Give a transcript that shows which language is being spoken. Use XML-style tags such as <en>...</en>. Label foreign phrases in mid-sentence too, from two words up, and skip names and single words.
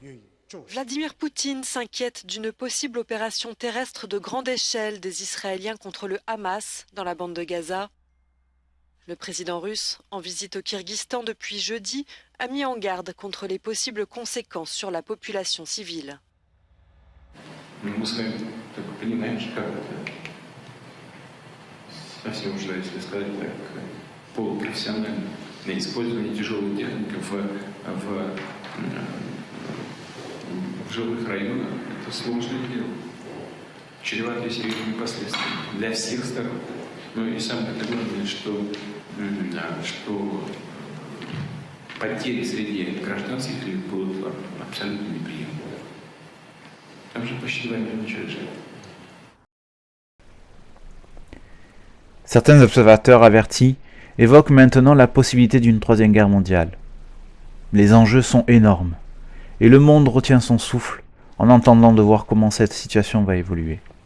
<fr>Vladimir Poutine s'inquiète d'une possible opération terrestre de grande échelle des Israéliens contre le Hamas dans la bande de Gaza. Le président russe, en visite au Kirghizstan depuis jeudi, a mis en garde contre les possibles conséquences sur la population civile.</fr> <ru>Использование тяжелой техники в жилых районах – это сложное дело, чреватое серьезными последствиями для всех сторон. Ну и самое главное, что потери среди гражданских лиц будут абсолютно неприемлемы. Там же почти 2 миллиона человек.</ru> <fr>Certains observateurs avertis évoque maintenant la possibilité d'une troisième guerre mondiale. Les enjeux sont énormes, et le monde retient son souffle en attendant de voir comment cette situation va évoluer.</fr>